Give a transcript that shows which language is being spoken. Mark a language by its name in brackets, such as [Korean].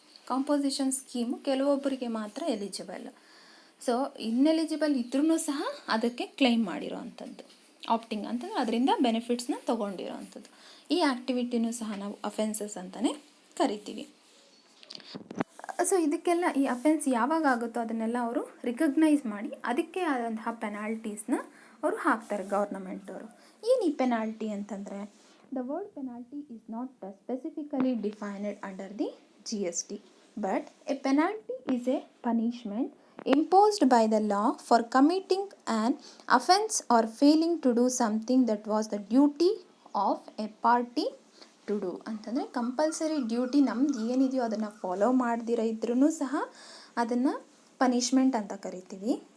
[Kannada] Composition scheme ಕೆಲವೊಬ್ಬರಿಗೆ ಮಾತ್ರ eligible. So ineligible ಇದ್ರೂ ಸಹ ಅದಕ್ಕೆ ಕ್ಲೈಮ್ ಮಾಡಿರೋ ಅಂಥದ್ದು ಆಪ್ಟಿಂಗ್ ಅಂತಂದರೆ ಅದರಿಂದ ಬೆನಿಫಿಟ್ಸ್ನ ತೊಗೊಂಡಿರೋ ಅಂಥದ್ದು. ಈ ಆ್ಯಕ್ಟಿವಿಟಿನೂ ಸಹ ನಾವು ಅಫೆನ್ಸಸ್ ಅಂತಲೇ ಕರಿತೀವಿ. ಸೊ ಇದಕ್ಕೆಲ್ಲ ಈ ಅಫೆನ್ಸ್ ಯಾವಾಗ ಆಗುತ್ತೋ ಅದನ್ನೆಲ್ಲ ಅವರು ರಿಕಗ್ನೈಸ್ ಮಾಡಿ ಅದಕ್ಕೆ ಆದಂತಹ ಪೆನಾಲ್ಟೀಸ್ನ ಅವರು ಹಾಕ್ತಾರೆ ಗೌರ್ನಮೆಂಟವರು. ಏನು ಈ ಪೆನಾಲ್ಟಿ ಅಂತಂದರೆ, [English] The word penalty is not specifically defined under the GST, but a penalty is a punishment imposed by the law for committing an offense or failing to do something that was the duty of a party to do. [Kannada] ಅಂತಂದರೆ compulsory duty ನಮ್ದು ಏನಿದೆಯೋ ಅದನ್ನು follow ಮಾಡ್ದಿರ ಇದ್ರೂ ಸಹ ಅದನ್ನು punishment ಅಂತ ಕರಿತೀವಿ.